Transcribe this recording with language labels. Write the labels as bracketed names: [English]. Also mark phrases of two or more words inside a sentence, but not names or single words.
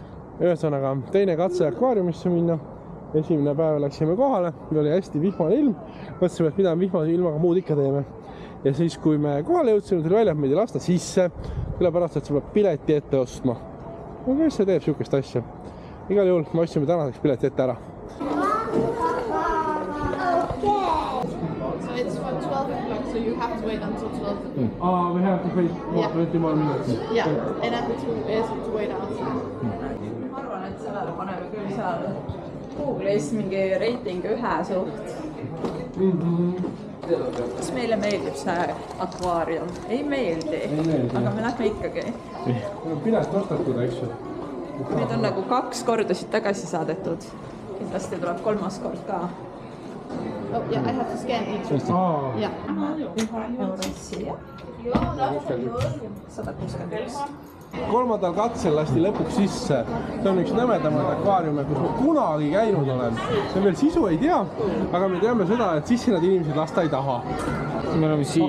[Estonian] Ühesõnaga, teine katse akvaariumisse minna. Esimene päev läksime kohale, oli hästi vihmane ilm. Mõtlesime, et mida vihmase ilmaga muud ikka teeme. Ja siis, kui me kohale jõudsime, tuli välja, et meid ei lasta sisse, sellepärast, et sa peab pileti ette ostma. No kes see teeb sihukest asja? Igal juhul me ostsime tänaseks pileti ette ära. [English] So it's from 12 o'clock, so you have to wait until 12 o'clock. We have to wait 20 more minutes. Yeah, and after 2 days to wait outside. [Estonian] Ma arvan, et sellele paneme küll seal Google'is mingi reiting 1 suht. Kas meile meeldib see akvaarium? Ei meeldi, aga me lähme ikkagi. Pilet ostatud, eks ju? Meid on nagu 2 korda siit tagasi saadetud. Kindlasti tuleb 3. kord ka. [English] Oh, yeah, I have to scan each. Yeah. [Estonian] Siia. 161. Kolmandal katsel lasti lõpuks sisse. See on üks nõmedamaid akvaariume, kus ma kunagi käinud olen. See veel sisu ei tea, aga me teame seda, et sisse nad inimesed lasta ei taha. Me oleme siin